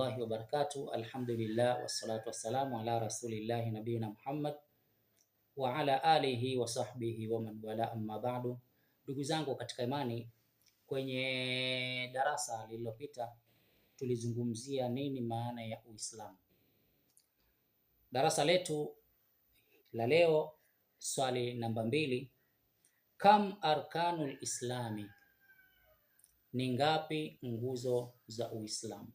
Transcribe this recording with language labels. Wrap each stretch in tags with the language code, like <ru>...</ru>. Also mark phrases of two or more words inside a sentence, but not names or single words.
<ar>wabarakatuh. الحمد لله والصلاة والسلام على رسول الله نبينا محمد وعلى آله وصحبه ومن والى، أما بعد.</ar> <sw>Ndugu zangu katika imani, kwenye darasa lililopita tulizungumzia nini maana ya Uislamu. Darasa letu la leo, swali namba 2,</sw> <ar>كم أركان الإسلام,</ar> <sw>ni ngapi nguzo za Uislamu?</sw>